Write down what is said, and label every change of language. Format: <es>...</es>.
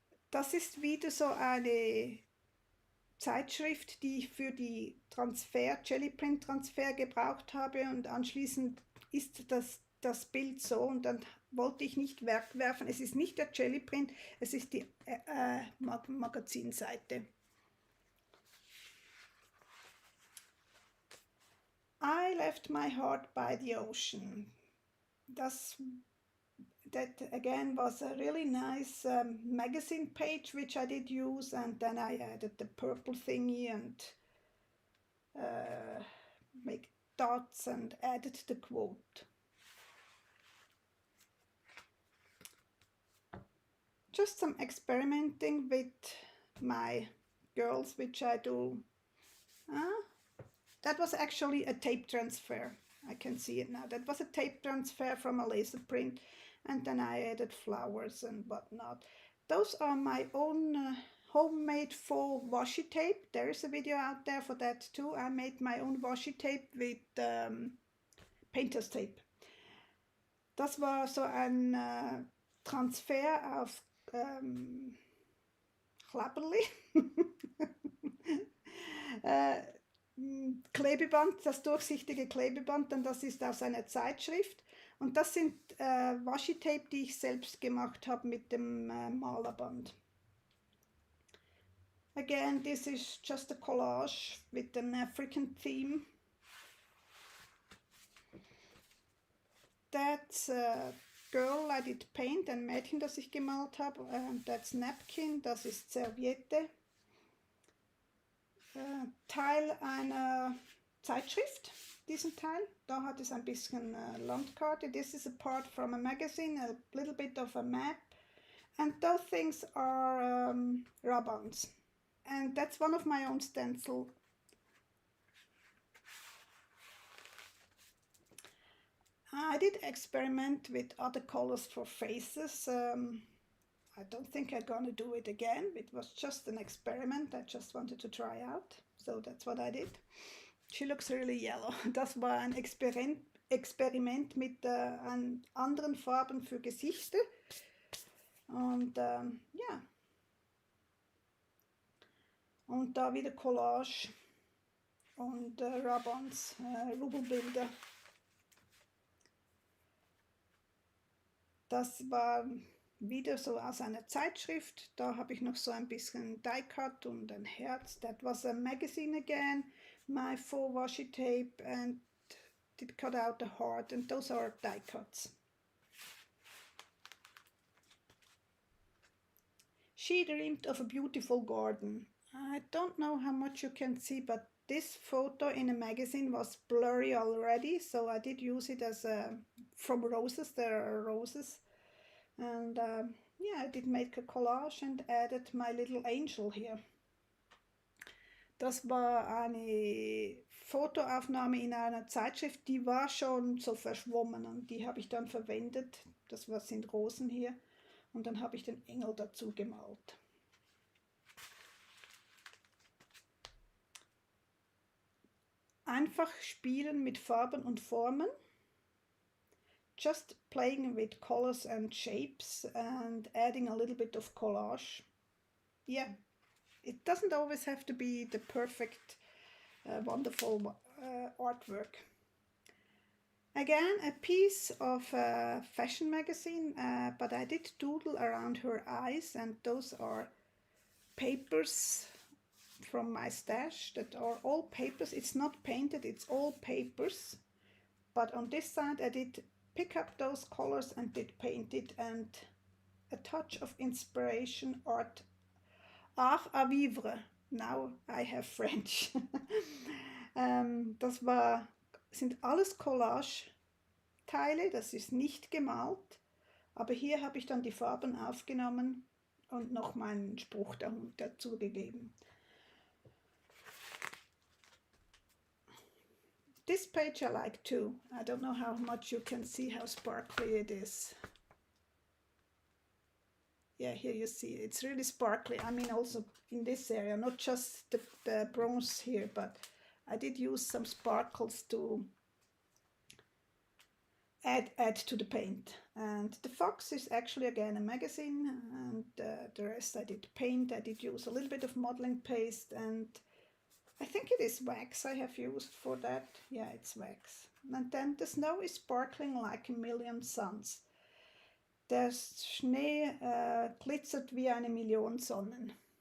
<de>Das ist wieder so eine Zeitschrift, die ich für die Jellyprint-Transfer gebraucht habe, und anschließend ist das Bild so, und dann wollte ich nicht wegwerfen. Es ist nicht der Jellyprint, es ist die Magazinseite.</de> <en>I left my heart by the ocean. That again was a really nice magazine page which I did use, and then I added the purple thingy and make dots and added the quote. Just some experimenting with my girls, which I do. That was actually a tape transfer. I can see it now. That was a tape transfer from a laser print, and then I added flowers and whatnot. Those are my own homemade faux washi tape. There is a video out there for that too. I made my own washi tape with painter's tape.</en> <de>Das war so ein Transfer auf Klapperli. Klebeband, das durchsichtige Klebeband, denn das ist aus einer Zeitschrift. Und das sind Washi-Tape, die ich selbst gemacht habe mit dem Malerband.</de> <en>Again, this is just a collage with an African theme. That's a girl I did paint,</en> <de>ein Mädchen, das ich gemalt habe.</de> <en>That's napkin,</en> <de>das ist Serviette. Teil einer Zeitschrift, diesen Teil. Da hat es ein bisschen Landkarte.</de> <en>This is a part from a magazine, a little bit of a map. And those things are rub-ons. And that's one of my own stencil. I did experiment with other colors for faces. I don't think I'm gonna do it again. It was just an experiment. I just wanted to try out. So that's what I did. She looks really yellow.</en> <de>Das war ein Experiment mit anderen Farben für Gesichter. Und ja. Und da wieder Collage und Rub-ons, Rubbelbilder. Das war wieder so aus einer Zeitschrift. Da habe ich noch so ein bisschen Die-Cut und ein Herz.</de> <en>That was a magazine again. My 4 washi tape and did cut out the heart, and those are die-cuts. She dreamed of a beautiful garden. I don't know how much you can see, but this photo in a magazine was blurry already, so I did use it as from roses. There are roses. And yeah, I did make a collage and added my little angel here.</en> <de>Das war eine Fotoaufnahme in einer Zeitschrift, die war schon so verschwommen und die habe ich dann verwendet. Das sind Rosen hier und dann habe ich den Engel dazu gemalt. Einfach spielen mit Farben und Formen.</de> <en>Just playing with colors and shapes and adding a little bit of collage. Yeah, it doesn't always have to be the perfect, wonderful artwork. Again, a piece of a fashion magazine, but I did doodle around her eyes, and those are papers from my stash that are all papers. It's not painted, it's all papers. But on this side I did pick up those colors and did paint it, and a touch of inspiration,</en> <fr>art à vivre.</fr> <en>Now I have French.</en> <de>Das sind alles Collage-Teile, das ist nicht gemalt, aber hier habe ich dann die Farben aufgenommen und noch meinen Spruch dazu gegeben.</de> <en>This page I like too. I don't know how much you can see how sparkly it is. Yeah, here you see it's really sparkly. I mean also in this area, not just the bronze here, but I did use some sparkles to add to the paint. And the fox is actually again a magazine, and the rest I did paint. I did use a little bit of modeling paste, and I think it is wax I have used for that. Yeah, it's wax. And then the snow is sparkling like a million suns.</en> <de>Der Schnee glitzert wie eine Million Sonnen.</de>